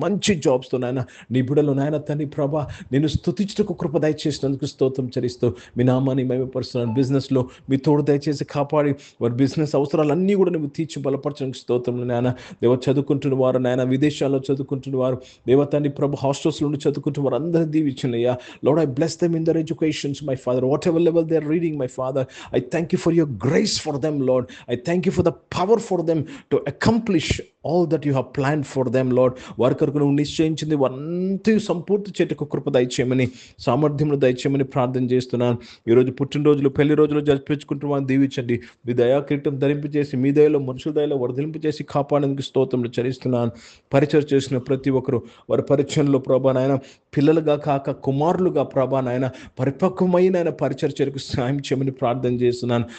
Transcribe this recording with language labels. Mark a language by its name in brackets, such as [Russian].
[Telugu] మంచి జాబ్స్తో నాయన నీ బిడ్డలు నాయన తండ్రి ప్రభా నేను స్తుతించుటకు కృప దయచేసినందుకు స్తోత్రం చెల్లిస్తూ మీ నామాన్ని మహిమపరుస్తున్నాను. బిజినెస్లో మీ తోడు దయచేసి కాపాడి వారి బిజినెస్ అవసరాలన్నీ కూడా నువ్వు తీర్చి బలపరచడానికి స్తోత్రం నాయన. దేవ, చదువుకుంటున్న వారు నాయన, విదేశాల్లో చదువుకుంటున్న వారు దేవ తండ్రి ప్రభు హాస్టల్స్లో ఉండి చదువుకుంటున్న వారు అందరినీ దీవించినయ్యా. [English] Lord, I bless them in their educations, my Father, whatever level they are reading, my Father. I thank you for your grace for them, Lord. I thank you for the power for them to accomplish all that you have planned for them, Lord. [Telugu] వారి కొరకు నువ్వు నిశ్చయించింది వారంతా సంపూర్తి చేటుకు కృప దయచేయమని, సామర్థ్యమును దయచేయమని ప్రార్థన చేస్తున్నాను. ఈరోజు పుట్టినరోజులు, పెళ్లి రోజులు జరిపించుకుంటూ వారిని దీవించండి. మీ దయా కిరీటం ధరింపజేసి, మీ దయలో మనుషుల దయలో వర్ధింపజేసి కాపాడేందుకు స్తోత్రములు చెల్లిస్తున్నాను. పరిచయం చేసిన ప్రతి ఒక్కరు వారి పరిచయంలో ప్రభా నాయన పిల్లలుగా కాక కుమారులుగా ప్రభా నాయన పరిపక్వమైన ఆయన పరిచర్యకు సాయం చేయమని ప్రార్థన చేస్తున్నాను.